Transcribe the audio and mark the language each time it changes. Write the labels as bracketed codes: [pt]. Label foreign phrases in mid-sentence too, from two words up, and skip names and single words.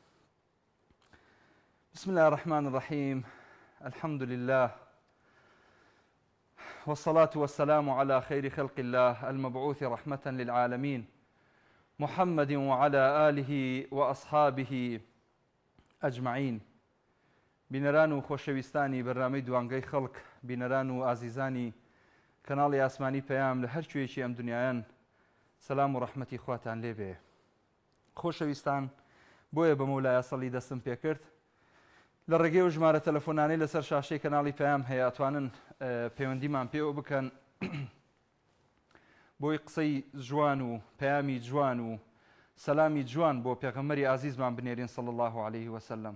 [ar] بسم الله الرحمن الرحيم. الحمد لله والصلاة والسلام على خير خلق الله المبعوث رحمة للعالمين محمد وعلى آله وأصحابه أجمعين. [ckb] بینەران و خۆشەویستانی بەرنامەی دوانگەی خەڵک، بینەران و ئازیزانی کەناڵی ئاسمانی پەیام لە هەر کوێیەکی ئەم دنیایان، سەلام و ڕەحمەتی خواتان لێبێ. خۆشەویستان، بۆیە بە مەولایە سەڵی دەستم پێکرد لە ڕێگەی و ژمارە تەلەفۆنانەی لەسەر شاشەی کەناڵی پەیام هەیە ئەتوانن پەیوەندیمان پێوە بکەن بۆی قسەی جوان و پەیامی جوان و سەلامی جوان بۆ پێغەمبەری ئازیزمان بنێرین [ar] صلی الله عليه وسلم.